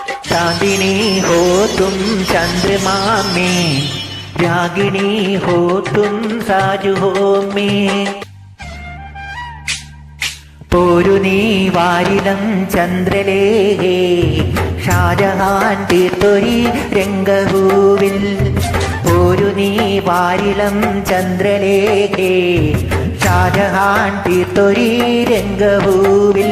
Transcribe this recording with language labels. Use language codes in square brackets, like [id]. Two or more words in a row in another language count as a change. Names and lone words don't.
[hi] चांदिनी हो तुम चंद्रमा में, रागिनी हो तुम साजु हो में. [ml] പോരു നീ വാരിലം ചന്ദ്രലേഖേ, ഷാജഹാൻ തീർത്തൊരി രംഗഭൂവിൽ. പോരു നീ വാരിലം ചന്ദ്രലേഖേ, ഷാജഹാൻ തീർത്തൊരി രംഗഭൂവിൽ.